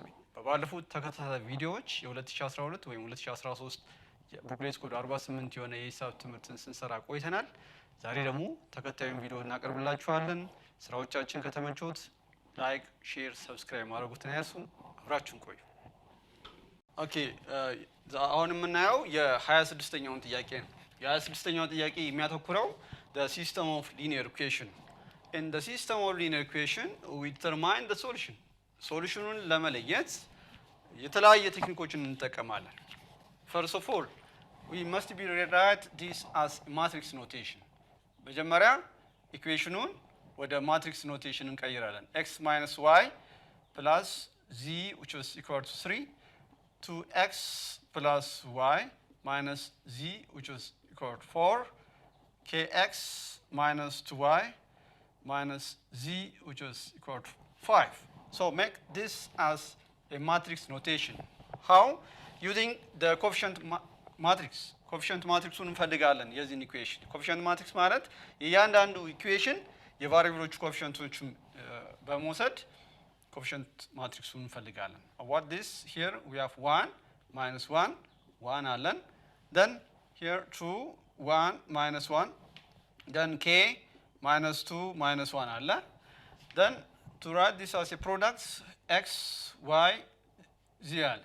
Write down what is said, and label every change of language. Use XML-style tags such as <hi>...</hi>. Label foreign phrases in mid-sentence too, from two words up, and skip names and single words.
<am>ነኝ። በባለፉት ተከታታይ ቪዲዮዎች የ2012 ወይም 2013 የቡክሌት ኮድ 48 የሆነ የሂሳብ ትምህርትን ስንሰራ ቆይተናል። ዛሬ ደግሞ ተከታዩን ቪዲዮ እናቀርብላችኋለን። ስራዎቻችን ከተመቾት</am> <en>like, share, subscribe</en> <am>ማድረጉትን አይርሱ። አብራችሁን ቆዩ። ኦኬ አሁን የምናየው የ26ኛውን ጥያቄ ነው። የ26ኛው ጥያቄ የሚያተኩረው</am> <en>the system of linear equation. In the system of linear equation we determine the solution.</en> <am>ሶሉሽኑን ለመለየት የተለያየ ቴክኒኮችን እንጠቀማለን።</am> <en>First of all, we must be rewrite this as matrix notation.</en> <am>መጀመሪያ ኢኩዌሽኑን ወደ ማትሪክስ ኖቴሽን እንቀይራለን።</am> <en>x minus y plus z which is equal to 3 to x plus y minus z which is equal to 4 kx minus 2y minus z which is equal to 5. So make this as a matrix notation. How? Using the coefficient matrix. Coefficient matrix</en> <am>እንፈልጋለን የዚህን ኢኩዌሽን።</am> <en>coefficient matrix</en> <am>ማለት የእያንዳንዱ ኢኩዌሽን የቫሪያብሎቹ ኮኤፊሺየንቶችን በመውሰድ</am> <en>coefficient matrix እንፈልጋለን። What this here we have 1 minus 1 1 አለን. Then here 2 1 minus 1, then k minus 2 minus 1 አለ. Then to write this as a product x y z አለ.</en>